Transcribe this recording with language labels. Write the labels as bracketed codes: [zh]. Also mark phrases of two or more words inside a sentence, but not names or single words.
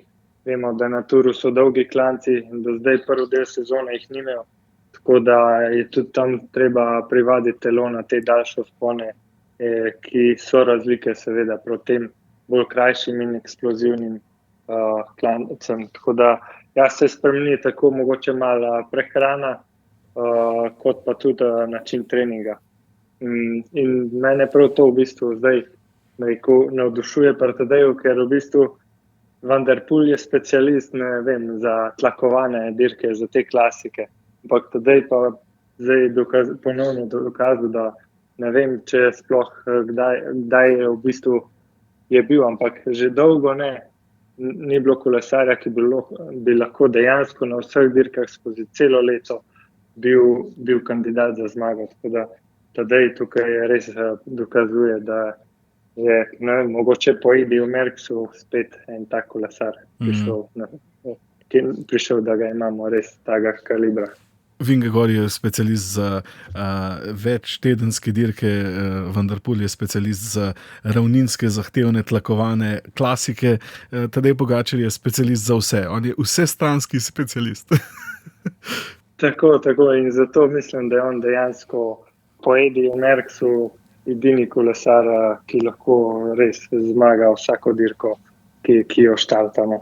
[sl] Vemo, da na Touru so dolgi klanci in do zdaj prvi del sezone jih nimajo, tako da je tudi tam treba privaditi telo na te daljše vzpone, ki so razlike seveda proti tem bolj krajšim in eksplozivnim klancem. Tako da se spremeni tako mogoče malo prehrana, kot pa tudi način treninga. In mene prav to v bistvu zdaj navdušuje pri Tadeju, ker v bistvu Van der Poel je specialist, za tlakovane dirke, za te klasike. ampak tedaj pa ponovno dokazal, da ne vem, če je sploh kdaj je v bistvu je bil, ampak že dolgo ni bilo kolesarja, ki bi lahko dejansko na vseh dirkah skozi celo leto bil kandidat za zmago. Tako da tedaj tukaj res dokazuje, da je mogoče po Ediju Merckxu spet en tak kolesar prišel, da ga imamo res takega kalibra. Vingegaard je specialist za večtedenske dirke, Van der Poel je specialist za ravninske, zahtevne, tlakovane klasike, Tadej Pogačar je specialist za vse. On je vsestranski specialist. Tako in zato mislim, da je on dejansko po Ediju Merckxu edini kolesar, ki lahko res zmaga vsako dirko, ki jo štartamo.